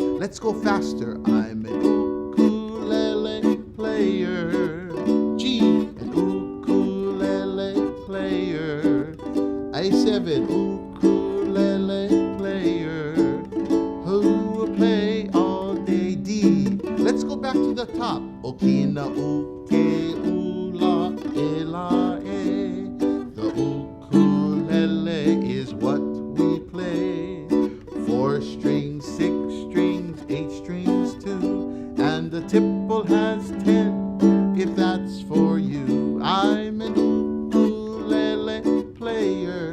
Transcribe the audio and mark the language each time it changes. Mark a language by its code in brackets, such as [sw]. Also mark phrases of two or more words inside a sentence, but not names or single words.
[en] Let's go faster. I'm an ukulele player. G, an ukulele player. A7, ukulele player. Who will play all day? D. Let's go back to the top. [haw] Okina uke ula ela e. [en] The ukulele is what we play. 4 strings, 6 strings, 8 strings too. And the tipple has 10, if that's for you. I'm an ukulele player.